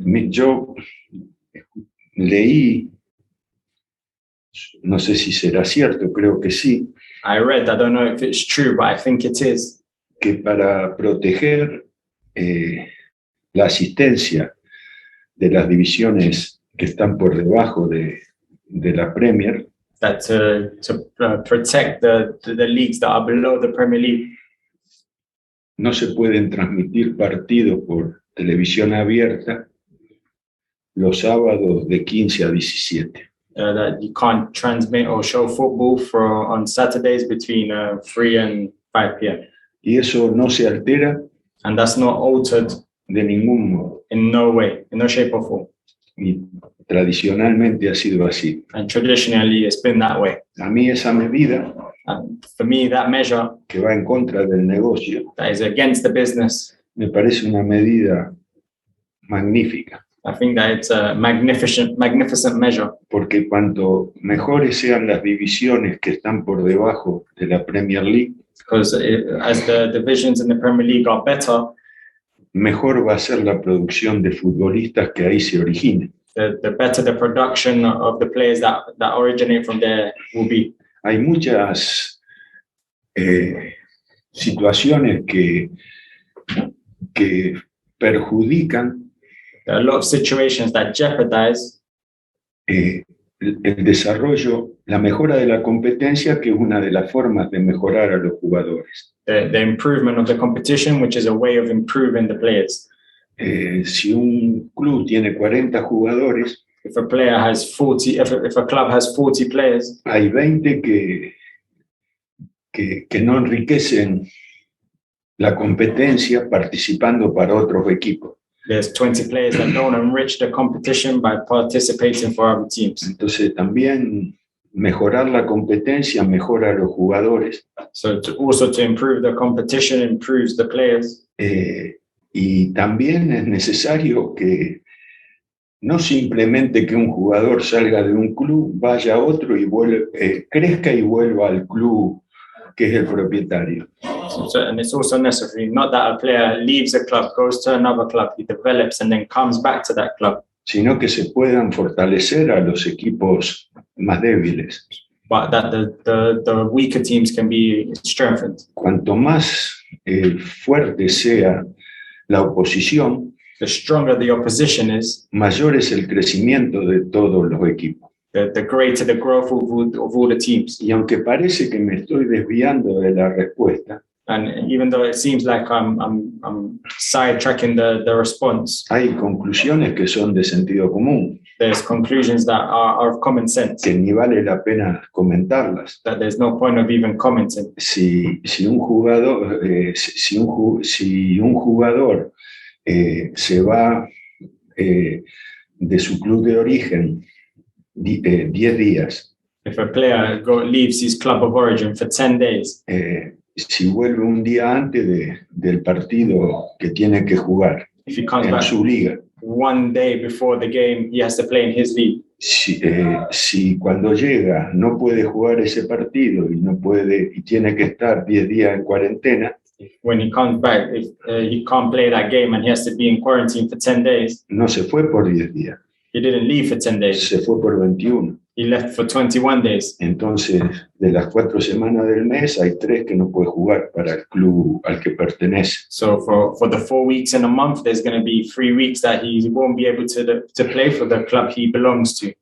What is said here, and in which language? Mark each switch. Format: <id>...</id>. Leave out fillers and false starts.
<es>Yo leí, no sé si será cierto, creo que sí,</es> <en>I don't know if it's true, but I think it is,</en> <es>que para proteger la asistencia de las divisiones que están por debajo de la Premier,</es> <en>that to protect the leagues that are below the Premier League,</en> <es>no se pueden transmitir partidos por televisión abierta los sábados de 15 a 17.</es> <en>That you can't transmit or show football on Saturdays between 3 and 5 p.m.</en> <es>Y eso no se altera</es> <en>And that's not altered</en> <es>de ningún modo.</es> <en>in no way, in no shape or form.</en> <es>Y tradicionalmente ha sido así.</es> <en>And traditionally, it's been that way.</en> <es>A mí esa medida</es> <en>And for me, that measure</en> <es>que va en contra del negocio</es> <en>that is against the business</en> <es>me parece una medida magnífica.</es> <en>I think that it's a magnificent measure,</en> <es>porque cuanto mejores sean las divisiones que están por debajo de la Premier League,</es> <en>because as the divisions in the Premier League are better,</en> <es>mejor va a ser la producción de futbolistas que ahí se originen.</es> <en>the better the production of the players that originate from there will be.</en> <es>Hay muchas situaciones que perjudican</es> <en>There are a lot of situations that jeopardize</en> <es>el desarrollo, la mejora de la competencia, que es una de las formas de mejorar a los jugadores.</es> <en>the improvement of the competition, which is a way of improving the players.</en> <es>Si un club tiene 40 jugadores,</es> <en>If a player has 40, if a club has 40 players,</en> <es>hay 20 que no enriquecen la competencia participando para otros equipos.</es> <en>there's 20 players that don't enrich the competition by participating for other teams.</en> <es>Entonces también mejorar la competencia mejora a los jugadores,</es> <en>So to improve the competition improves the players.</en> <es>y también es necesario que no simplemente que un jugador salga de un club, vaya a otro y crezca y vuelva al club que es el propietario.</es> <en>And it's also necessary, not that a player leaves a club, goes to another club, he develops and then comes back to that club,</en> <es>Sino que se puedan fortalecer a los equipos más débiles.</es> <en>but that the weaker teams can be strengthened.</en> <es>Cuanto más fuerte sea la oposición,</es> <en>The stronger the opposition is,</en> <es>mayor es el crecimiento de todos los equipos.</es> <en>the greater the growth of all the teams.</en> <es>Y aunque parece que me estoy desviando de la respuesta,</es> <en>And even though it seems like I'm sidetracking the response,</en> <es>hay conclusiones que son de sentido común,</es> <en>there's conclusions that are of common sense,</en> <es>que ni vale la pena comentarlas.</es> <en>that there's no point of even commenting.</en> <es>Si un jugador, si un jugador se va de su club de origen 10 días,</es> <en>If a player leaves his club of origin for 10 days,</en> <es>si vuelve un día antes del partido que tiene que jugar</es> <en>if he comes</en> <es>en</es> <en>back</en> <es>su liga,</es> <en>one day before the game, he has to play in his league.</en> <es>si cuando llega no puede jugar ese partido y tiene que estar 10 días en cuarentena,</es> <en>When he comes back, if he can't play that game and he has to be in quarantine for 10 days,</en> <es>no se fue por 10 días,</es> <en>he didn't leave for 10 days.</en> <es>se fue por 21.</es> <en>He left for 21 days.</en> <es>Entonces, de las 4 semanas del mes, hay 3 que no puede jugar para el club al que pertenece.</es> <en>So for the 4 weeks in a month, there's going to be 3 weeks that he won't be able to play for the club he belongs to.</en>